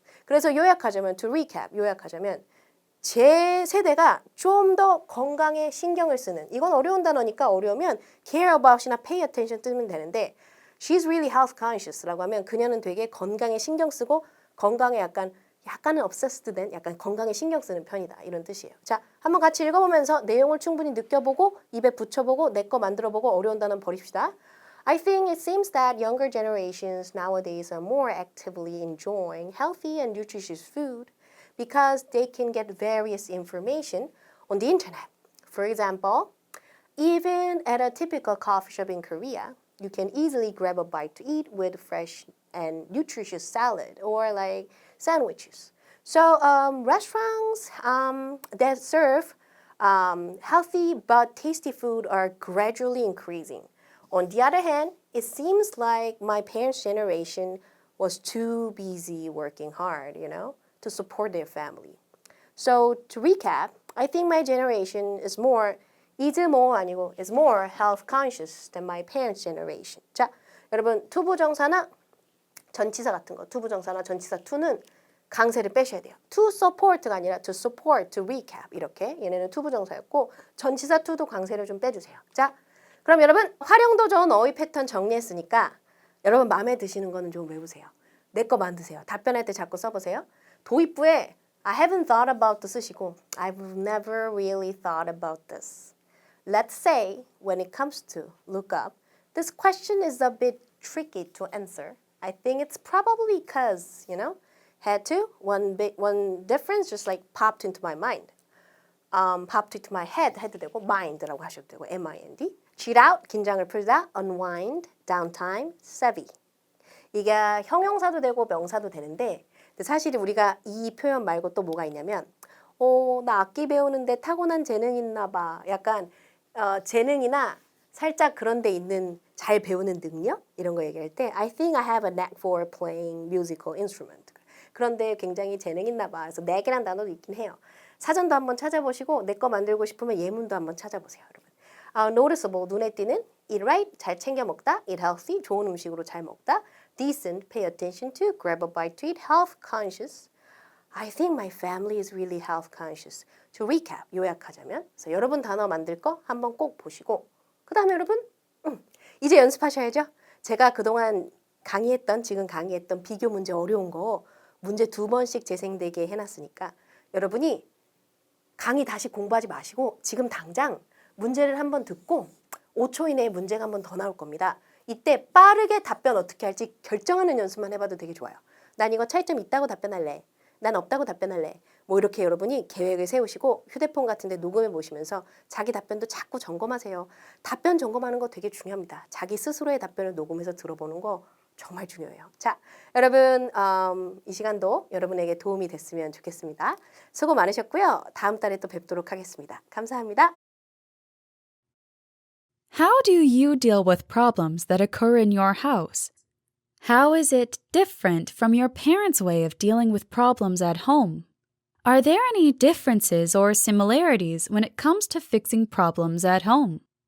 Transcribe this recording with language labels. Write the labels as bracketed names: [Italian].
[Korean] 그래서 요약하자면 [English] to recap [Korean] 요약하자면 제 세대가 좀 더 건강에 신경을 쓰는 이건 어려운 단어니까 어려우면 [English] care about [Korean] 이나 [English] pay attention [Korean] 뜨면 되는데 [English] she's really health conscious [Korean] 라고 하면 그녀는 되게 건강에 신경 쓰고 건강에 약간은 obsessed 된 약간 건강에 신경 쓰는 편이다 이런 뜻이에요. 자, 한번 같이 읽어보면서 내용을 충분히 느껴보고 입에 붙여보고 내 거 만들어보고 어려운 단어는 버립시다. [English] I think it seems that younger generations nowadays are more actively enjoying healthy and nutritious food because they can get various information on the internet. For example, even at a typical coffee shop in Korea, you can easily grab a bite to eat with fresh and nutritious salad or like sandwiches. So restaurants that serve healthy but tasty food are gradually increasing. On the other hand, it seems like my parents' generation was too busy working hard, to support their family. So to recap, I think my generation is more is more health conscious than my parents' generation. [Korean] 자, 여러분 투부정사나 전치사 같은 거, 투부정사나 전치사 to는 강세를 빼셔야 돼요. To support가 아니라 to support, to recap 이렇게 얘네는 투부정사였고 전치사 to도 강세를 좀 빼주세요. 자, 그럼 여러분 활용도 좋은 어휘 패턴 정리했으니까 여러분 마음에 드시는 거는 좀 외우세요. 내 거 만드세요. 답변할 때 자꾸 써보세요. 도입부에 [English] I haven't thought about this [Korean] 쓰시고 [English] I've never really thought about this. Let's say when it comes to look up, this question is a bit tricky to answer. I think it's probably because, had to, one difference just like popped into my mind. Popped into my head [Korean] 해도 되고 [English] mind라고 하셔도 되고 mind. Chill out, [Korean] 긴장을 풀다, [English] unwind, downtime, savvy. [Korean] 이게 형용사도 되고 명사도 되는데 근데 사실 우리가 이 표현 말고 또 뭐가 있냐면 나 악기 배우는데 타고난 재능 있나 봐. 약간 재능이나 살짝 그런 데 있는 잘 배우는 능력 이런 거 얘기할 때 [English] I think I have a knack for playing musical instrument. [Korean] 그런데 굉장히 재능 있나 봐. 그래서 knack이라는 단어도 있긴 해요. 사전도 한번 찾아보시고 내 거 만들고 싶으면 예문도 한번 찾아보세요, 여러분. [English] noticeable, [Korean] 눈에 띄는 [English] eat right, [Korean] 잘 챙겨 먹다 [English] eat healthy, [Korean] 좋은 음식으로 잘 먹다 [English] decent, pay attention to, grab a bite to eat, health conscious. I think my family is really health conscious. To recap, [Korean] 요약하자면 그래서 여러분 단어 만들 거 한번 꼭 보시고 그 다음에 여러분 이제 연습하셔야죠. 제가 그동안 지금 강의했던 비교 문제 어려운 거 문제 2번씩 재생되게 해놨으니까 여러분이 강의 다시 공부하지 마시고 지금 당장 문제를 한번 듣고 5초 이내에 문제가 한번 더 나올 겁니다. 이때 빠르게 답변 어떻게 할지 결정하는 연습만 해봐도 되게 좋아요. 난 이거 차이점 있다고 답변할래. 난 없다고 답변할래. 뭐 이렇게 여러분이 계획을 세우시고 휴대폰 같은 데 녹음해 보시면서 자기 답변도 자꾸 점검하세요. 답변 점검하는 거 되게 중요합니다. 자기 스스로의 답변을 녹음해서 들어보는 거 정말 중요해요. 자, 여러분 이 시간도 여러분에게 도움이 됐으면 좋겠습니다. 수고 많으셨고요. 다음 달에 또 뵙도록 하겠습니다. 감사합니다. [English] How do you deal with problems that occur in your house? How is it different from your parents' way of dealing with problems at home? Are there any differences or similarities when it comes to fixing problems at home?